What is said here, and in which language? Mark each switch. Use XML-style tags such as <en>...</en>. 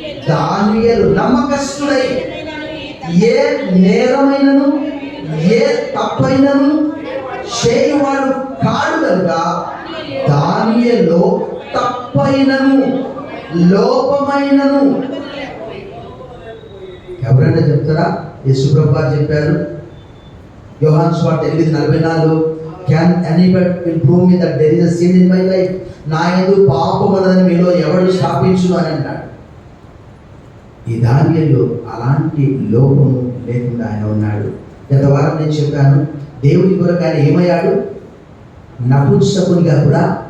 <te>దానియేలు నమ్మకస్తుడై ఏ నేరమైనను ఏ తప్పైనను చేయువాడు కాడు కనుక దానియేలు తప్పైనను లోపమైనను. ఎవరైనా చెప్తారా? యేసు ప్రభువు చెప్పారు, యోహాను సువార్త 8:44,</te> <en>can anybody will prove me that there is a sin in my life?</en> <te>నా యందు పాపం ఉన్నదని మీలో ఎవడు స్థాపించును అని అంటాడు. ఈ దానియేలు అలాంటి లోపము లేకుండా ఆయన ఉన్నాడు. గత వారం నేను చెప్పాను, దేవుని కొరకు ఆయన ఏమయ్యాడు? నపుంసకునిగా కూడా.</te>